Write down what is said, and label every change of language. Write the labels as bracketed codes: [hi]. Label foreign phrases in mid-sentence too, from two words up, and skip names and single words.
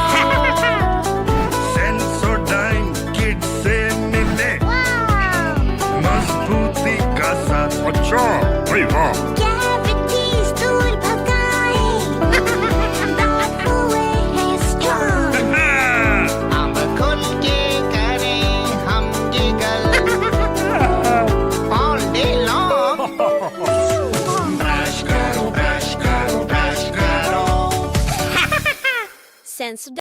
[hi] Sensodyne kids se mile. Mazbuti ka saath acha. [en] Hey, wow. [hi] Cavities dur bhagaye. Daant hue hai strong. अब खुल के करें हम जिगल [en] all day long. [hi] Brush karo, brush karo, brush karo. Sense